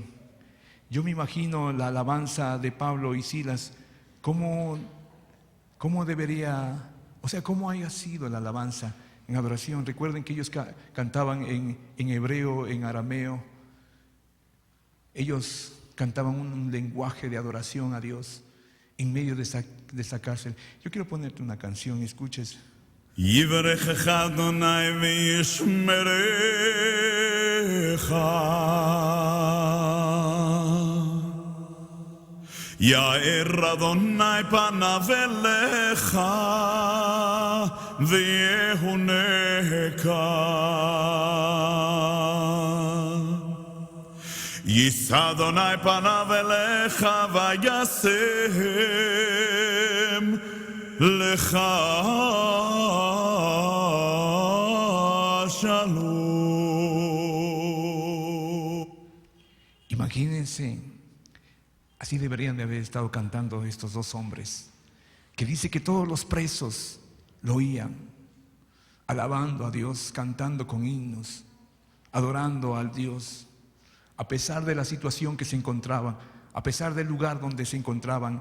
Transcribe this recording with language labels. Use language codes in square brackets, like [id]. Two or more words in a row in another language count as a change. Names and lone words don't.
[es] Yo me imagino la alabanza de Pablo y Silas, cómo debería, o sea, cómo haya sido la alabanza en adoración. Recuerden que ellos cantaban en hebreo, en arameo. Ellos cantaban un lenguaje de adoración a Dios en medio de esa cárcel. Yo quiero ponerte una canción, escuches. [he] יברכך אדני וישמרך יאר אדני פניו אליך ויחנך ישא אדני פניו אליך וישם לך שלום. [es] Imagínense, así deberían de haber estado cantando estos dos hombres, que dice que todos los presos lo oían, alabando a Dios, cantando con himnos, adorando al Dios, a pesar de la situación que se encontraban, a pesar del lugar donde se encontraban.